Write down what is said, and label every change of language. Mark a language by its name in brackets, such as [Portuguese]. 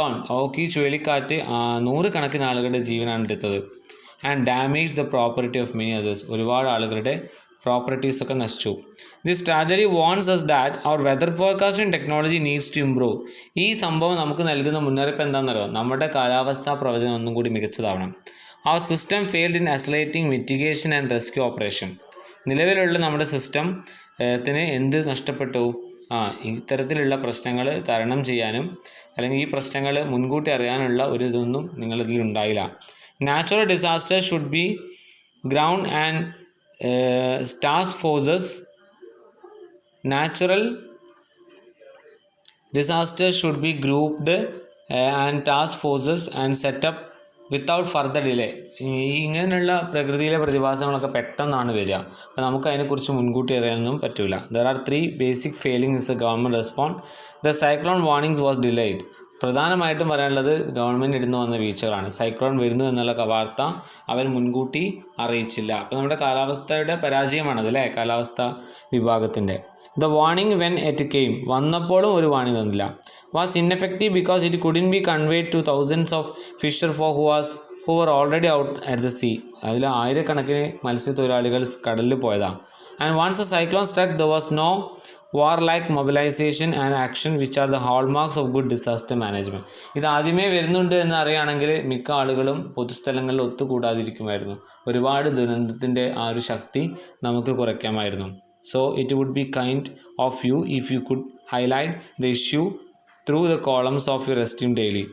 [Malayalam] ഓക്കി ചുഴലിക്കാറ്റ് 100 കണക്കിന് ആളുകളുടെ ജീവനാണ് എടുത്തത്. [English] And damage the property of many others. [Malayalam] ഒരുപാട് ആളുകളുടെ പ്രോപ്പർട്ടീസൊക്കെ നശിച്ചു. [English] This tragedy warns us that our weather forecasting technology needs to improve. [Malayalam] ഈ സംഭവം നമുക്ക് നൽകുന്ന മുന്നറിയിപ്പ് എന്താണെന്നറിയോ? നമ്മുടെ കാലാവസ്ഥാ പ്രവചനം ഒന്നും കൂടി മികച്ചതാവണം. [English] Our system failed in isolating mitigation and rescue operation. [Malayalam] നിലവിലുള്ള നമ്മുടെ സിസ്റ്റത്തിന് എന്ത് നഷ്ടപ്പെട്ടു? ഇത്തരത്തിലുള്ള പ്രശ്നങ്ങൾ തരണം ചെയ്യാനും അല്ലെങ്കിൽ ഈ പ്രശ്നങ്ങൾ മുൻകൂട്ടി അറിയാനുള്ള ഒരു ഇതൊന്നും നിങ്ങളിതിൽ ഉണ്ടായില്ല. [English] Natural disaster should be ground and task forces. Natural disasters should be grouped and task forces and set up without further delay. [Malayalam] ഇങ്ങനെയുള്ള പ്രകൃതിയിലെ പ്രതിഭാസങ്ങളൊക്കെ പെട്ടെന്നാണ് വരിക. അപ്പോൾ നമുക്ക് അതിനെക്കുറിച്ച് മുൻകൂട്ടി അറിയാനൊന്നും പറ്റില്ല. [English] There are 3 basic failings in the government response. The cyclone warnings was delayed. [Malayalam] പ്രധാനമായിട്ടും പറയാനുള്ളത് ഗവൺമെൻറ് ഇടുന്നു വന്ന വീഴ്ചകളാണ്. സൈക്ലോൺ വരുന്നു എന്നുള്ള വാർത്ത അവർ മുൻകൂട്ടി അറിയിച്ചില്ല. അപ്പോൾ നമ്മുടെ കാലാവസ്ഥയുടെ പരാജയമാണത് അല്ലേ, കാലാവസ്ഥ വിഭാഗത്തിൻ്റെ. [English] the warning when it came, [Malayalam] വന്നപ്പോഴും ഒരു വാർണിംഗ് തന്നില്ല. [English] Was ineffective because it couldn't be conveyed to thousands of fisher folk who were already out at the sea. [Malayalam] അതിൽ ആയിരക്കണക്കിന് മത്സ്യത്തൊഴിലാളികൾ കടലിൽ പോയതാണ്. [English] And once a cyclone struck there was no warlike mobilization and action which are the hallmarks of good disaster management. [Malayalam] ഇത് ആദ്യമേ വരുന്നുണ്ട് എന്ന് അറിയുകയാണെങ്കിൽ മിക്ക ആളുകളും പൊതുസ്ഥലങ്ങളിൽ ഒത്തുകൂടാതിരിക്കുമായിരുന്നു. ഒരുപാട് ദുരന്തത്തിൻ്റെ ആ ഒരു ശക്തി നമുക്ക് കുറയ്ക്കാമായിരുന്നു. [English] So it would be kind of you if you could highlight the issue through the columns of your esteemed daily.